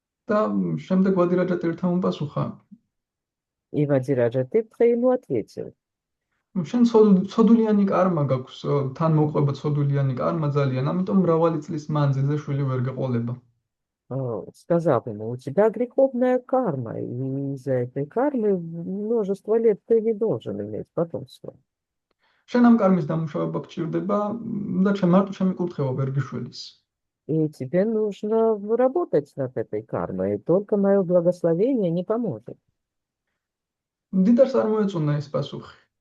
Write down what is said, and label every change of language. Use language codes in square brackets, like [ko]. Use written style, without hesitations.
[ka] და შემდეგ ვადი რაჯატირთამ პასუხა. [ru] И Вадираджа Тиртха ему ответил: [ka] შენ ცოდულიანი კარმა გაქვს, თან მოყვება ცოდულიანი კარმა ძალიან, ამიტომ მრავალი წლის მანძილზე შვილი ვერ გეყოლება. [ru] Сказал ему: у тебя греховная карма, и из-за этой кармы множество лет ты не должен иметь потомство. [ka] შენ ამ კარმის დამუშავება გჭირდება და მარტო ჩემი კურთხევა ვერ გიშველის. [ru] И тебе нужно работать над этой кармой, и только мое благословение не поможет. [ka] მდიდარს არ მოეწონა ეს პასუხი.